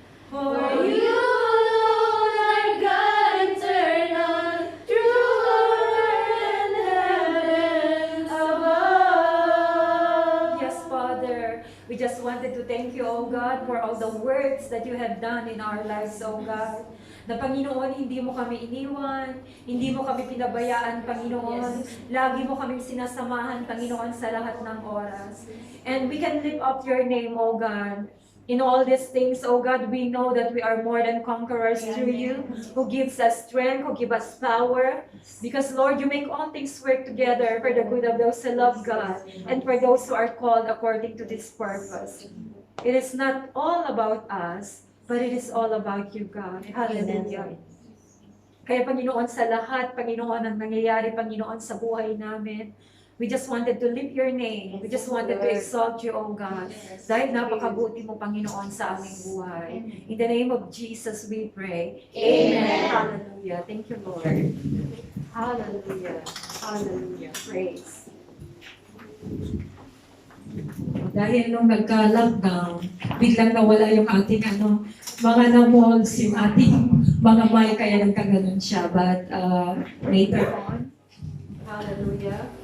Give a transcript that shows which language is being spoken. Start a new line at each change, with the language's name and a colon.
English: For you alone are God eternal, true and heaven above. Yes, Father, we just wanted to thank you, O God, for all the works that you have done in our lives, O God.
Filipino: Na Panginoon, hindi mo kami iniwan, hindi mo kami pinabayaan, Panginoon. Lagi mo kami sinasamahan, Panginoon, sa lahat ng oras.
English: And we can lift up your name, O God. In all these things, O God, we know that we are more than conquerors through you, who gives us strength, who give us power. Because, Lord, you make all things work together for the good of those who love God and for those who are called according to this purpose. It is not all about us, but it is all about you, God. Hallelujah.
Filipino: Kaya, Panginoon, sa lahat, Panginoon, ang nangyayari, Panginoon, sa buhay namin,
English: we just wanted to lift your name. We just wanted to exalt you, O God.
Filipino: Dahil napakabuti mo, Panginoon, sa aming buhay.
English: In the name of Jesus, we pray. Amen. Hallelujah. Thank you, Lord. Hallelujah. Hallelujah. Praise.
Filipino: Dahil nung nagka-lockdown, biglang nawala yung ating mga na-malls, yung ating mga mic, kaya nagkaganon siya.
English: But later on, hallelujah.